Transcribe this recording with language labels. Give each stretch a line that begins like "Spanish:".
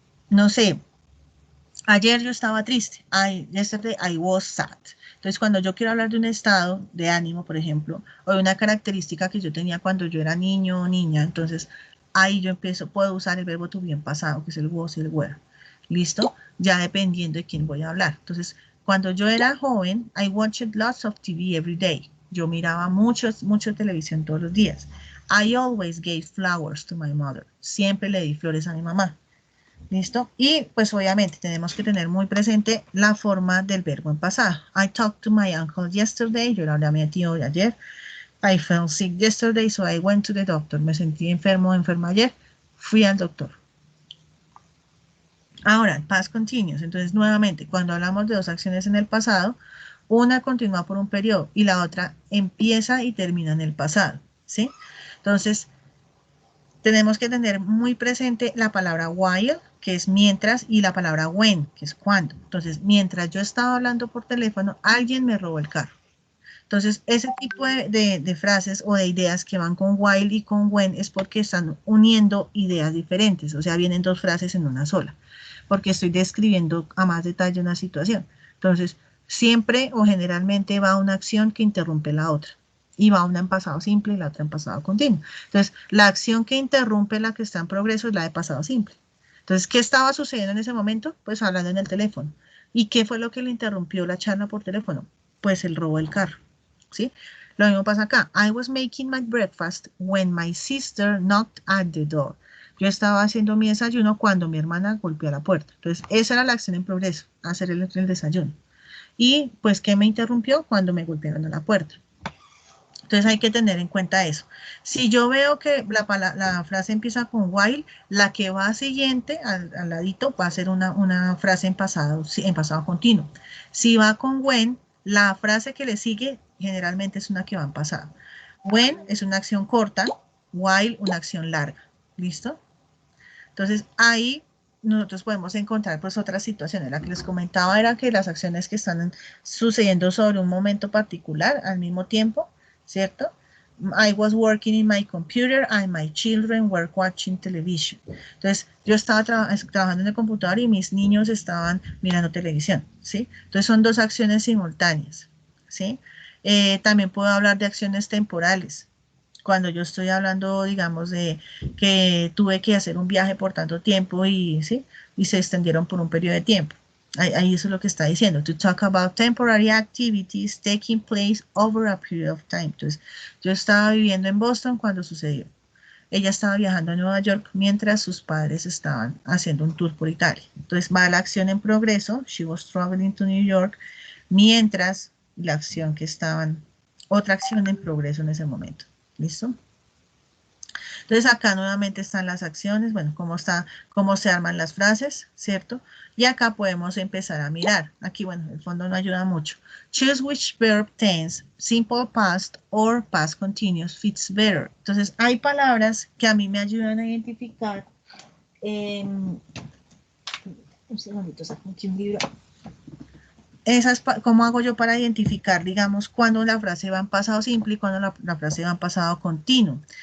Spanish: No sé, ayer yo estaba triste.
English: Yesterday I was sad.
Spanish: Entonces, cuando yo quiero hablar de un estado de ánimo, por ejemplo, o de una característica que yo tenía cuando yo era niño o niña, entonces ahí yo puedo usar el verbo to be en pasado, que es el was y el were. ¿Listo? Ya dependiendo de quién voy a hablar. Entonces, cuando yo era joven,
English: I watched lots of TV every day.
Spanish: Yo miraba mucho televisión todos los días.
English: I always gave flowers to my mother.
Spanish: Siempre le di flores a mi mamá. ¿Listo? Y pues obviamente tenemos que tener muy presente la forma del verbo en pasado.
English: I talked to my uncle yesterday.
Spanish: Yo le hablé a mi tío ayer.
English: I felt sick yesterday, so I went to the doctor.
Spanish: Me sentí enfermo o enferma ayer. Fui al doctor. Ahora, past continuous. Entonces, nuevamente, cuando hablamos de dos acciones en el pasado, una continúa por un periodo y la otra empieza y termina en el pasado. ¿Sí? Entonces, tenemos que tener muy presente la palabra while, que es mientras, y la palabra when, que es cuando. Entonces, mientras yo estaba hablando por teléfono, alguien me robó el carro. Entonces, ese tipo de frases o de ideas que van con while y con when es porque están uniendo ideas diferentes. O sea, vienen dos frases en una sola, porque estoy describiendo a más detalle una situación. Entonces, siempre o generalmente va una acción que interrumpe la otra. Y va una en pasado simple y la otra en pasado continuo. Entonces, la acción que interrumpe la que está en progreso es la de pasado simple. Entonces, ¿qué estaba sucediendo en ese momento? Pues hablando en el teléfono. ¿Y qué fue lo que le interrumpió la charla por teléfono? Pues el robo del carro, ¿sí? Lo mismo pasa acá.
English: I was making my breakfast when my sister knocked at the door.
Spanish: Yo estaba haciendo mi desayuno cuando mi hermana golpeó la puerta. Entonces, esa era la acción en progreso, hacer el desayuno. Y pues, ¿qué me interrumpió? Cuando me golpearon a la puerta. Entonces hay que tener en cuenta eso. Si yo veo que la frase empieza con while, la que va siguiente, al ladito, va a ser una frase en pasado continuo. Si va con when, la frase que le sigue generalmente es una que va en pasado. When es una acción corta, while una acción larga. ¿Listo? Entonces ahí nosotros podemos encontrar pues otras situaciones. La que les comentaba era que las acciones que están sucediendo sobre un momento particular al mismo tiempo, ¿cierto?
English: I was working in my computer and my children were watching television.
Spanish: Entonces, yo estaba trabajando en el computador y mis niños estaban mirando televisión, ¿sí? Entonces, son dos acciones simultáneas, ¿sí? También puedo hablar de acciones temporales. Cuando yo estoy hablando, digamos, de que tuve que hacer un viaje por tanto tiempo y, ¿sí? Y se extendieron por un periodo de tiempo. Ahí eso es lo que está diciendo.
English: To talk about temporary activities taking place over a period of time.
Spanish: Entonces, yo estaba viviendo en Boston cuando sucedió. Ella estaba viajando a Nueva York mientras sus padres estaban haciendo un tour por Italia. Entonces, va la acción en progreso.
English: She was traveling to New York.
Spanish: Mientras la acción que estaban, otra acción en progreso en ese momento. ¿Listo? Entonces acá nuevamente están las acciones, bueno, cómo se arman las frases, ¿cierto? Y acá podemos empezar a mirar. Aquí, bueno, el fondo no ayuda mucho.
English: Choose which verb tense, simple past or past continuous fits better.
Spanish: Entonces hay palabras que a mí me ayudan a identificar. Un segundito, saco aquí un libro. ¿Cómo hago yo para identificar, digamos, cuando la frase va en pasado simple y cuando la frase va en pasado continuo?